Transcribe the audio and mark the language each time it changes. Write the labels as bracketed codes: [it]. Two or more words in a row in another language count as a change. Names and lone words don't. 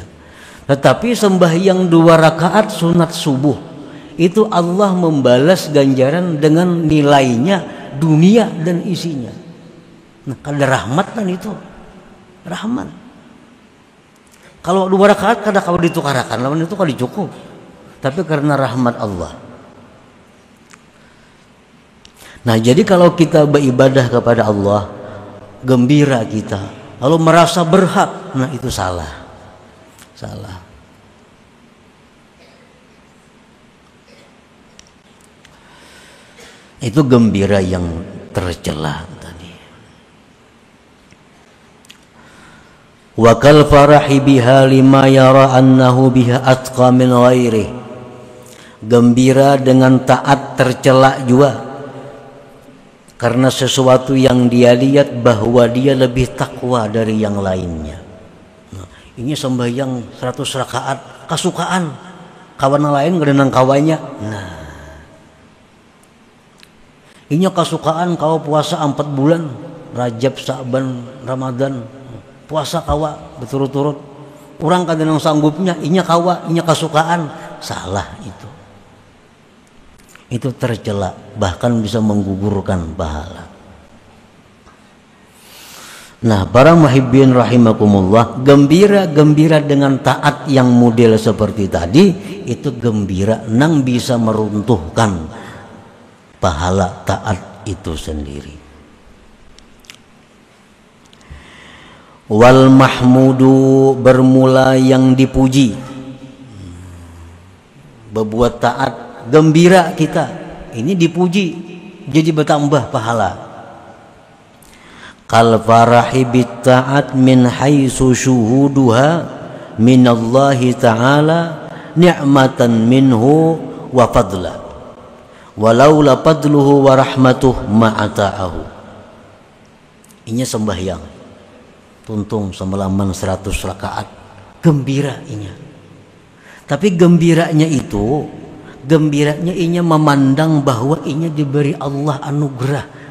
[id] Tetapi sembahyang 2 rakaat sunat subuh itu Allah membalas ganjaran dengan nilainya dunia dan isinya. Nah, kada rahmat kan itu. Rahmat. [bjn] Kalau 2 rakaat kada kalau ditukarakan lawan itu kada cukup. [id] Tapi karena rahmat Allah. Nah, jadi kalau kita beribadah kepada Allah, gembira kita, lalu merasa berhak, nah itu salah. Salah. Itu gembira yang tercela tadi. [ar] وكالفرح بها لما يرى أنه بها أتقى من غيره. [id] Gembira dengan taat tercela juga karena sesuatu yang dia lihat bahwa dia lebih takwa dari yang lainnya. Nah, [bjn] ini sembahyang 100 rakaat kasukaan kawan lain ngerenang kawannya. Nah, ini kasukaan kau puasa 4 bulan Rajab, Sa'ban, Ramadan puasa kawa berturut-turut. Orang kadang sanggupnya inya kawa, inya kasukaan. [id] Salah itu. Itu tercela, bahkan bisa menggugurkan pahala. Nah, para [ar] محبين رحمكم الله, [id] gembira dengan taat yang model seperti tadi, itu gembira nang bisa meruntuhkan pahala taat itu sendiri. [ar] والمحمود, [id] bermula yang dipuji. Berbuat taat, gembira kita, ini dipuji, jadi bertambah pahala. [ar] كالفرح بالطاعة من حيث شهودها من الله تعالى نعمة منه وفضلا ولولا فضله ورحمته ما أطاعه. [bjn] Ini sembahyang tuntung semalaman 100 rakaat, gembira inya. [id] Tapi gembiranya inya memandang bahwa inya diberi Allah anugerah.